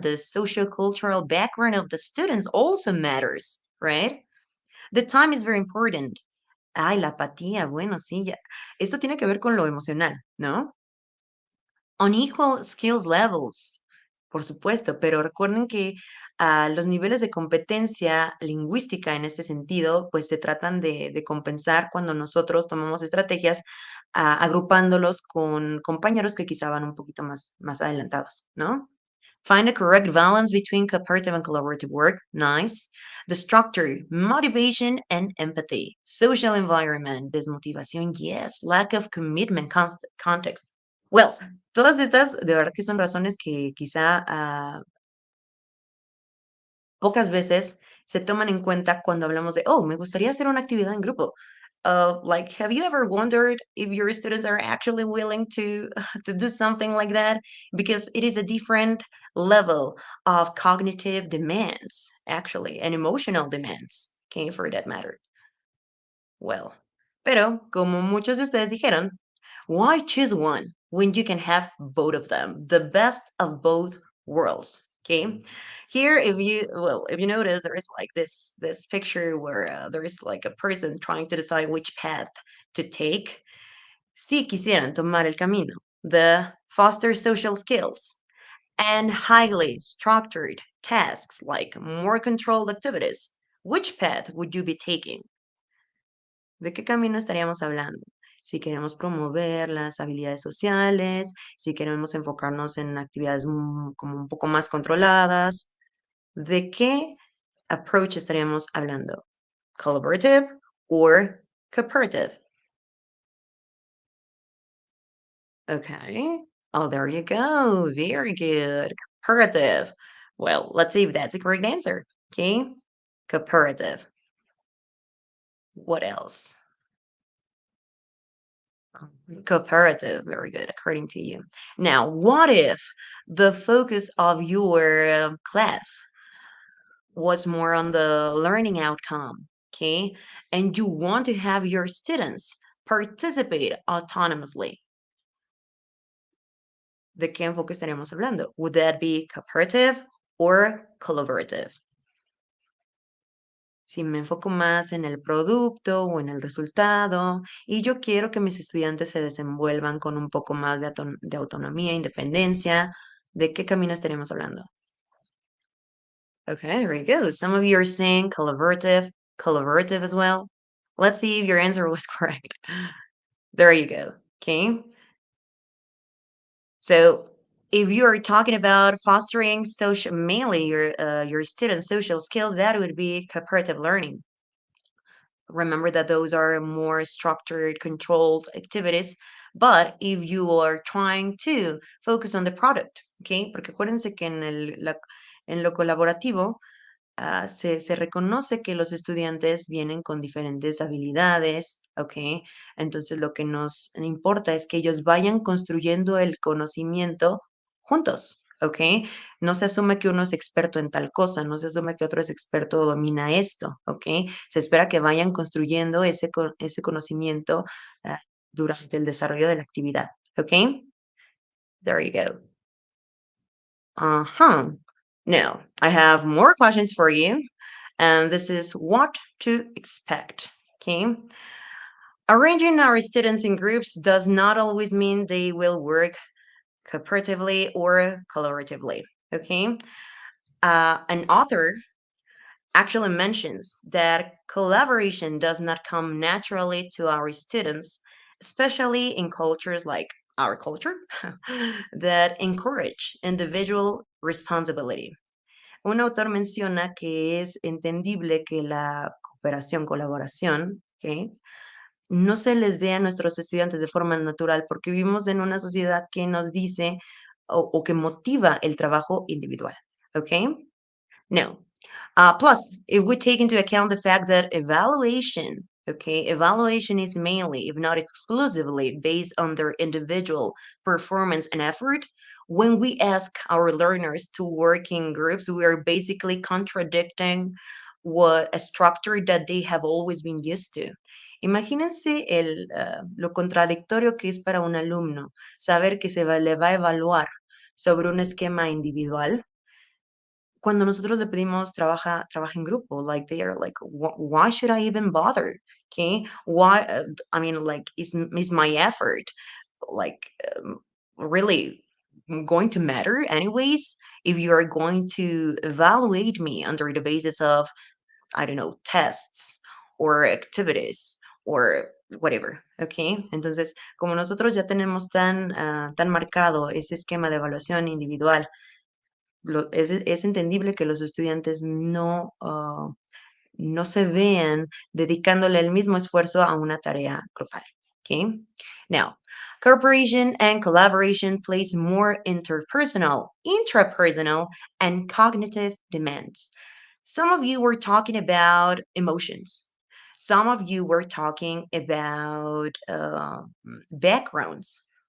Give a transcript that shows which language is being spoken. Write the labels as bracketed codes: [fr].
[en] The socio-cultural background of the students also matters, right? The time is very important. [es] Ay, la apatía. Bueno, sí, ya. Esto tiene que ver con lo emocional, ¿no? [en] Unequal skills levels, [es] por supuesto, pero recuerden que los niveles de competencia lingüística en este sentido, pues se tratan de compensar cuando nosotros tomamos estrategias agrupándolos con compañeros que quizá van un poquito más adelantados, ¿no? [en] Find a correct balance between cooperative and collaborative work. Nice. The structure, motivation and empathy. Social environment, desmotivación, yes. Lack of commitment, context. [es] Well, todas estas de verdad que son razones que quizá, pocas veces se toman en cuenta cuando hablamos de: "Oh, me gustaría hacer una actividad en grupo". [en] like, have you ever wondered if your students are actually willing to to do something like that? Because it is a different level of cognitive demands, actually, and emotional demands, okay, for that matter. Well, [es] pero como muchos de ustedes dijeron, [en] why choose one when you can have both of them, the best of both worlds? Okay, here if you notice, there is like this picture where there is like a person trying to decide which path to take. [es] Si quisieran tomar el camino [en] the foster social skills and highly structured tasks like more controlled activities, which path would you be taking? [es] ¿De qué camino estaríamos hablando? Si queremos promover las habilidades sociales, si queremos enfocarnos en actividades como un poco más controladas, ¿de qué approach estaríamos hablando? [en] Collaborative or cooperative? Okay. Oh, there you go. Very good. Cooperative. Well, let's see if that's a correct answer. Okay. Cooperative. What else? Cooperative, very good, according to you. Now, what if the focus of your class was more on the learning outcome, okay? And you want to have your students participate autonomously. [es] ¿De qué enfoque estaríamos hablando? [en] Would that be cooperative or collaborative? [es] Si me enfoco más en el producto o en el resultado y yo quiero que mis estudiantes se desenvuelvan con un poco más de autonomía, independencia, ¿de qué camino estaríamos hablando? [en] Okay, there you go. Some of you are saying collaborative as well. Let's see if your answer was correct. There you go. Okay. So if you are talking about fostering social, mainly your students' social skills, that would be cooperative learning. Remember that those are more structured, controlled activities. But if you are trying to focus on the product, okay? [es] Porque acuérdense que en lo colaborativo se reconoce que los estudiantes vienen con diferentes habilidades, ¿ok? Entonces lo que nos importa es que ellos vayan construyendo el conocimiento juntos, ¿ok? No se asume que uno es experto en tal cosa, no se asume que otro es experto o domina esto, ¿ok? Se espera que vayan construyendo ese conocimiento durante el desarrollo de la actividad, ¿ok? [en] There you go. Uh-huh. Now, I have more questions for you. And this is what to expect. Okay. Arranging our students in groups does not always mean they will work cooperatively or collaboratively. Okay. An author actually mentions that collaboration does not come naturally to our students, especially in cultures like our culture that encourage individual responsibility. [es] Un autor menciona que es entendible que la cooperación, colaboración, ¿ok? No se les dé a nuestros estudiantes de forma natural porque vivimos en una sociedad que nos dice o que motiva el trabajo individual, ¿ok? No. [en] Plus, if we take into account the fact that evaluation, okay, evaluation is mainly, if not exclusively, based on their individual performance and effort, when we ask our learners to work in groups, we are basically contradicting what a structure that they have always been used to. [es] Imagínense lo contradictorio que es para un alumno saber que le va a evaluar sobre un esquema individual cuando nosotros le pedimos trabaja en grupo, [en] like they are like, why should I even bother? Okay, why? I mean, like, is my effort like really going to matter anyways? If you are going to evaluate me under the basis of, I don't know, tests or activities or whatever, okay? [es] Entonces, como nosotros ya tenemos tan marcado ese esquema de evaluación individual, es entendible que los estudiantes no se vean dedicándole el mismo esfuerzo a una tarea grupal. [en] Okay? Now, cooperation and collaboration place more interpersonal, intrapersonal, and cognitive demands. Some of you were talking about emotions. some of you were talking about backgrounds.